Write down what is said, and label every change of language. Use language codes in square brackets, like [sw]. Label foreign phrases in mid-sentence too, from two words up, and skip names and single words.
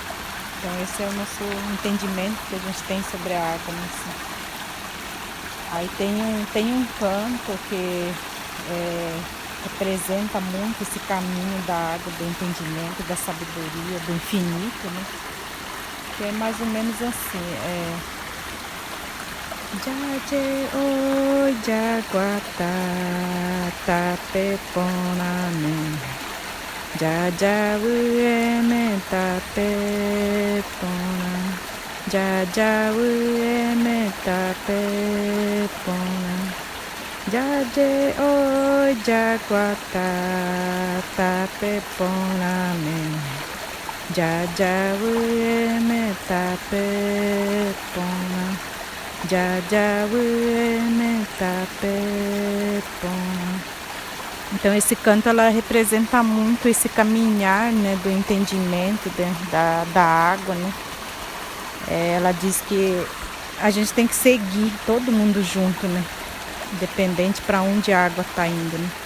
[pt] Então esse é o nosso entendimento que a gente tem sobre a água. Né? Aí tem um canto que representa muito esse caminho da água, do entendimento, da sabedoria, do infinito, né? Que é mais ou menos assim, [gn] Jaje o jaguata tapepona me Jaja ueme tapepona Jaja ueme tapepona Jaje o jaguata tapepona me Jaja ueme tapepona Jaja ueme tapepona. [pt] Então esse canto ela representa muito esse caminhar, né, do entendimento da água, né? Ela diz que a gente tem que seguir todo mundo junto, né? Independente para onde a água está indo, né?